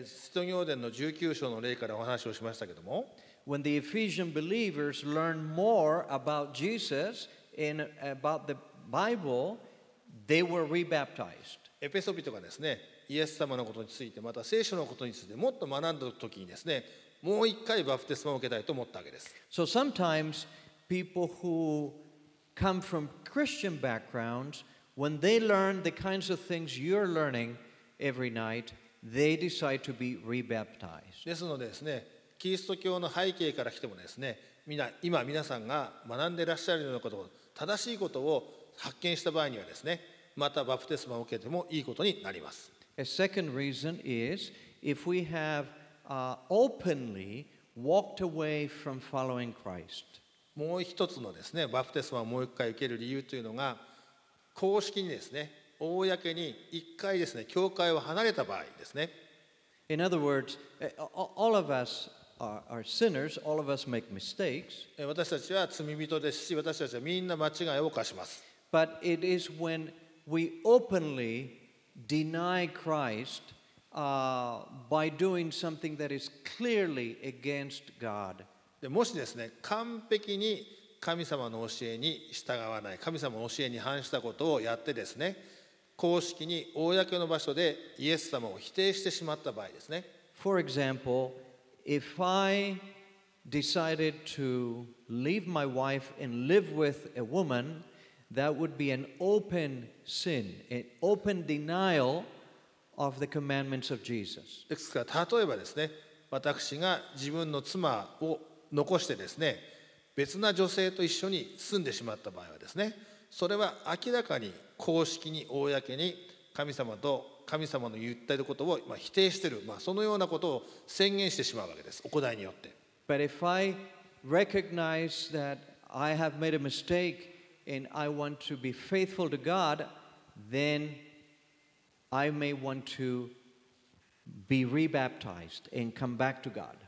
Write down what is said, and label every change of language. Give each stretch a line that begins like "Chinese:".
Japanese: 使徒行伝の19章の例からお話をしましたけども、
English: When the Ephesian believers learned more about Jesus and about the Bible, they were rebaptized.
Japanese: エペソビトがですね、イエス様のことについて、また聖書のことについてもっと学んだ時にですね、もう一回バプテスマを受けたいと思ったわけです。
English: So sometimes people who come from Christian backgrounds, when they learn the kinds of things you're learning every night, they decide to be rebaptized.
Japanese: ですのでですね、キリスト教の背景から来てもですね、今皆さんが学んでいらっしゃるようなことを、正しいことを発見した場合にはですね、またバプテスマを受けてもいいことになります。
English: A second reason is if we have openly walked away from following Christ.
Japanese: もう一つのですね、バプテスマをもう一回受ける理由というのが、公式にですね、公に一回ですね、教会を離れた場合ですね。
English: In other words, all of us are sinners, all of us make mistakes.
Japanese: 私たちは罪人ですし、私たちはみんな間違いを犯します。
English: But it is when we openly deny Christ by doing something that is clearly against God.
Japanese: でもしですね、完璧に神様の教えに従わない、神様の教えに反したことをやってですね、公式に公の場所でイエス様を否定してしまった場合ですね。
English: For example, if I decided to leave my wife and live with a woman, that would be an open sin, an open denial of the commandments of Jesus.
Japanese: ですから例えばですね、私が自分の妻を残してですね、別な女性と一緒に住んでしまった場合はですね、それは明らかに公式に公に神様の言っていることを否定している、そのようなことを宣言してしまうわけです、行いによって。
English: But if I recognize that I have made a mistake and I want to be faithful to God, then I may want to be rebaptized and come back to God.